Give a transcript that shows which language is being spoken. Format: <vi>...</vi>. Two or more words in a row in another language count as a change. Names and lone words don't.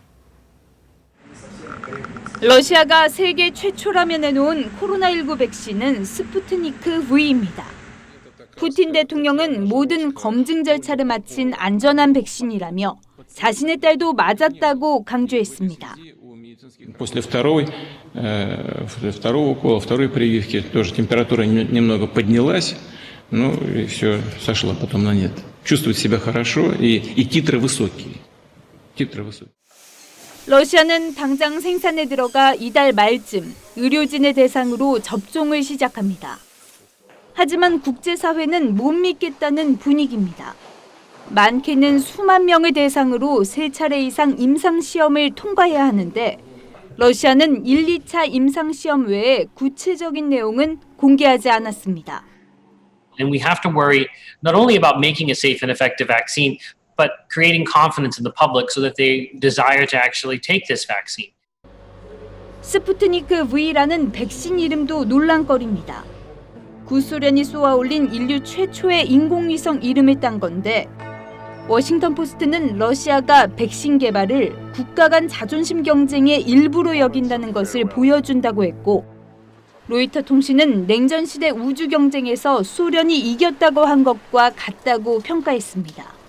<ko>러시아가 세계 최초라며 내놓은 코로나19 백신은 스푸트니크 V입니다. 푸틴 대통령은 모든 검증 절차를 마친 안전한 백신이라며 자신의 딸도 맞았다고 강조했습니다.</ko> <ru>После второго укола, второй прививки тоже температура немного поднялась, ну и все сошло потом на нет. Чувствует себя хорошо и титры высокие.</ru> <ko>러시아는 당장 생산에 들어가 이달 말쯤 의료진을 대상으로 접종을 시작합니다. 하지만 국제사회는 못 믿겠다는 분위기입니다. 많게는 수만 명을 대상으로 3차례 이상 임상시험을 통과해야 하는데 러시아는 1, 2차 임상시험 외에 구체적인 내용은 공개하지 않았습니다.</ko> <en>And we have to worry not only about making a safe and effective vaccine, but creating confidence in the public so that they desire to actually take this vaccine.</en> <ko>스푸트니크 V라는 백신 이름도 논란거리입니다. 구소련이 쏘아올린 인류 최초의 인공위성 이름을 딴 건데 워싱턴 포스트는 러시아가 백신 개발을 국가 간 자존심 경쟁의 일부로 여긴다는 것을 보여준다고 했고 로이터 통신은 냉전 시대 우주 경쟁에서 소련이 이겼다고 한 것과 같다고 평가했습니다.</ko>